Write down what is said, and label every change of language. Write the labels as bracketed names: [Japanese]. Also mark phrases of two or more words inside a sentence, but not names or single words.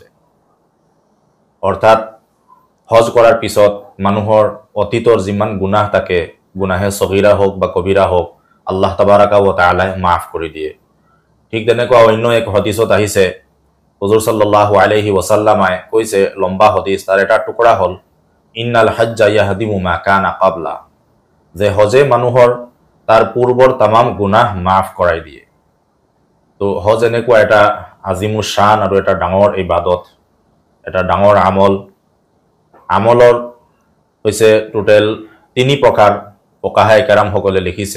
[Assamese] অৰ্থাৎ হজ কৰাৰ পিছত মানুহৰ অতীতৰ যিমান গুনাহ থাকে, গুনাহে সগীৰা হওক বা কবিৰা হওক, [Arabic] الله تبارك وتعالى [Assamese] মাফ কৰি দিয়ে। ঠিক তেনেকুৱা অন্য এক হাদিছত আহিছে, হুজুৰ [Arabic] صلى الله عليه وسلم [Assamese] কৈছে, লম্বা হাদিস, তাৰ এটা টুকুৰা হ'ল [Arabic] إن الحج يهدم ما كان قبل, [Assamese] যে হজে মানুহৰ তাৰ পূৰ্বৰ তামাম গুনাহ মাফ কৰাই দিয়ে। তো হজ এনেকুৱা এটা [Arabic] عظيم الشأن [Assamese] আৰু এটা ডাঙৰ ইবাদত, এটা ডাঙৰ আমল। আমলৰ হৈছে টোটেল 3 প্ৰকাৰ, [Urdu] فقہائے کرام [Assamese] লিখিছে।